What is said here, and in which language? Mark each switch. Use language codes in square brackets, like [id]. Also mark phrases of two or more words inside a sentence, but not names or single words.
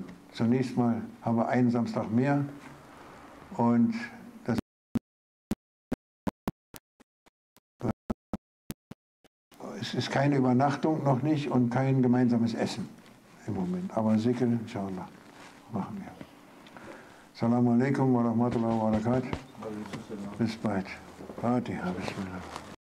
[de] Zunächst mal haben wir einen Samstag mehr und das es ist keine Übernachtung noch nicht und kein gemeinsames Essen im Moment. Aber Dhikr, inshallah, machen wir. [ar] السلام عليكم و رحمة الله و بركاته. [de] Bis bald. [ar] الفاتحة، بسم الله.